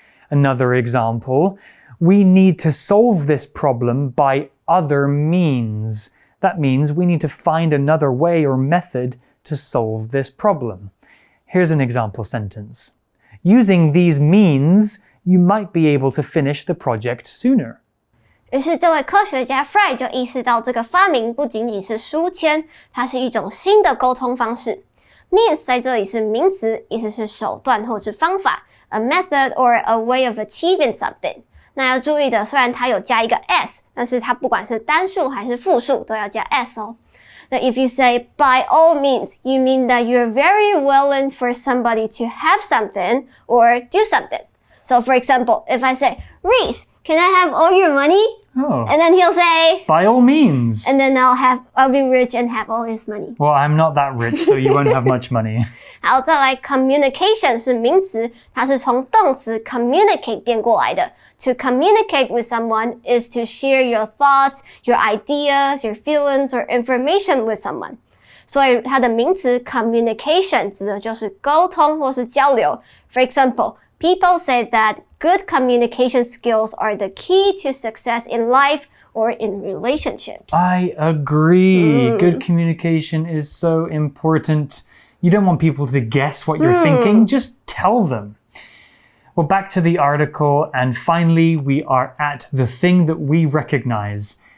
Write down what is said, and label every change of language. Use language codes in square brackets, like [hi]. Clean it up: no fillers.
[en] Another example, we need to solve this problem by other means. That means we need to find another way or method to solve this problem. Here's an example sentence. Using these means, you might be able to finish the project sooner. [zh] 于是这位科学家 Fry 就意识到这个发明不仅仅是书签，它是一种新的沟通方式。 Means 在这里是名词，意思是手段或是方法 ， [en] a method or a way of achieving something。 [zh] 那要注意的，虽然它有加一个 s， 但是它不管是单数还是复数都要加 s 哦。 [en] 那 if you say by all means, you mean that you're very willing for somebody to have something or do something. So for example, if I say, Reese, can I have all your money? Oh. And then he'll say, By all means. and then I'll be rich and have all his money. Well, I'm not that rich, so you won't have much money. [zh] 好，再来 communication 是名词，它是从动词 communicate 变过来的。 [en] To communicate with someone is to share your thoughts, your ideas, your feelings, or information with someone. [zh] 所以它的名词 communication 指的就是沟通或是交流。 [en] For example, people say that good communication skills are the key to success in life or in relationships. I agree. Good communication is so important. You don't want people to guess what you're thinking. Just tell them. Well, back to the article, and finally, we are at the thing that we recognize.